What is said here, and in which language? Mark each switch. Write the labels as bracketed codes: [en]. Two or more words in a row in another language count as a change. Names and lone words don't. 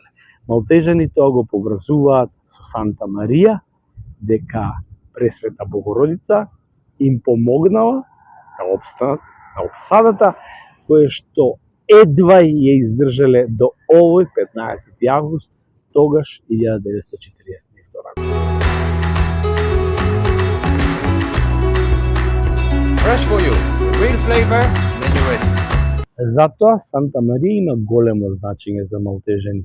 [mk] Малтежани тоа го поврзуваат со Санта Марија, дека Пресвета Богородица им помогнала да обстанат на обсадата, која што едва ја издржале до овој 15 август, тогаш 1942 година. [en] Fresh for you, real flavor when you're ready. [mk] Затоа Санта Марија има големо значење за малтежани.